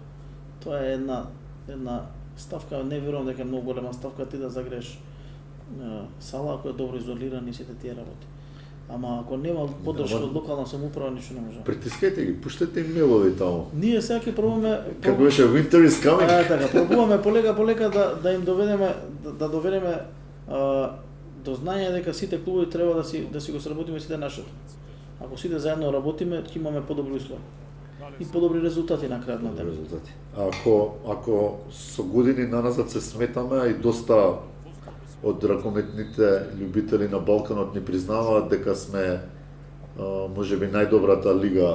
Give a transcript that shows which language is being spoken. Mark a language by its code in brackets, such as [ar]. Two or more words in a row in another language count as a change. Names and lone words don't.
[mk] Тоа е една ставка, не верувам дека е многу голема ставка ти да загрееш сала ако е добро изолирана и сите тие работи. Ама ако нема поддршка од локална самоуправа, ништо не може. Притискајте ги, пуштете им мейлови таму. Ние сега ќе пробуваме како беше [en] Winter is coming. [mk] Така, пробуваме полека да им доведеме до знање дека сите клубови треба да си го сработиме сите нашето. Ако сите заедно работиме, ќе имаме подобри услови. И подобри резултати на крајот на денот. Ако со години наназад се сметаме и доста од ракометните љубители на Балканот ни признаваат дека сме можеби најдобрата лига.